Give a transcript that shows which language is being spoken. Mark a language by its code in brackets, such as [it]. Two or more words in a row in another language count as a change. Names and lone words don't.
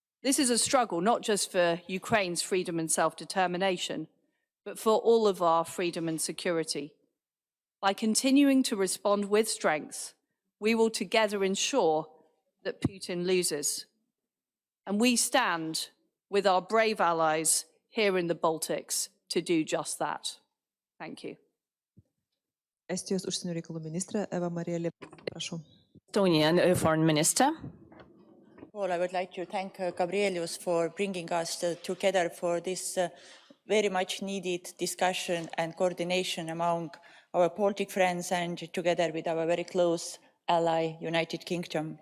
[en] This is a struggle not just for Ukraine's freedom and self-determination, but for all of our freedom and security. By continuing to respond with strength, we will together ensure that Putin loses. And we stand with our brave allies here in the Baltics to do just that. Thank you. [lt] Estijos užsienio reikalų ministrė Eva Marija Liep. Prašau. [en] Estonian Foreign Minister. Well, I would like to thank Gabrielius for bringing us together for this very much needed discussion and coordination among our Baltic friends and together with our very close ally, United Kingdom.